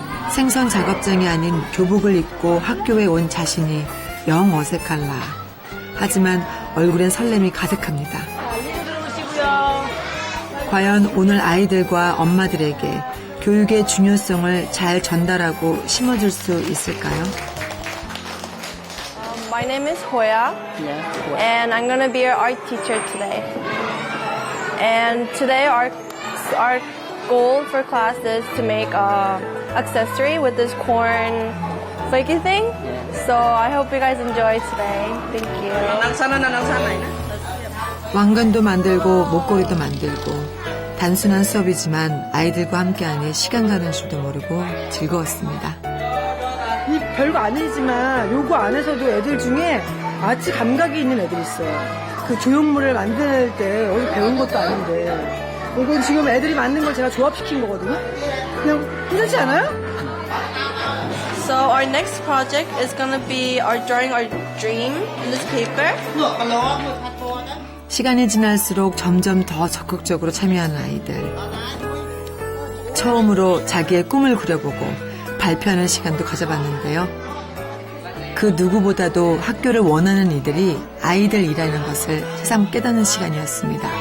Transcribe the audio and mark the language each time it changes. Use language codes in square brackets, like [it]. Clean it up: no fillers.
[ko] 생선 작업장이 아닌 교복을 입고 학교에 온 자신이 영 어색할라. 하지만 얼굴엔 설렘이 가득합니다. 과연 오늘 아이들과 엄마들에게 교육의 중요성을 잘 전달하고 심어줄 수 있을까요? [en] My name is Hoya, and I'm going to be your art teacher today. And today our goal for class is to make an accessory with this corn flaky thing. So I hope you guys enjoy today. Thank you. [ko] 왕관도 만들고 목걸이도 만들고 단순한 수업이지만 아이들과 함께하니 시간 가는 줄도 모르고 즐거웠습니다. 별거 아니지만 요거 안에서도 애들 중에 아주 감각이 있는 애들이 있어요. 그 조형물을 만들 때 어디 배운 것도 아닌데 이건 지금 애들이 만든 걸 제가 조합시킨 거거든요. 그냥 괜찮지 않아요? [en] So our next project is gonna be our drawing our dream in this paper. [ko] 시간이 지날수록 점점 더 적극적으로 참여하는 아이들. 처음으로 자기의 꿈을 그려보고 발표하는 시간도 가져봤는데요. 그 누구보다도 학교를 원하는 이들이 아이들이라는 것을 새삼 깨닫는 시간이었습니다.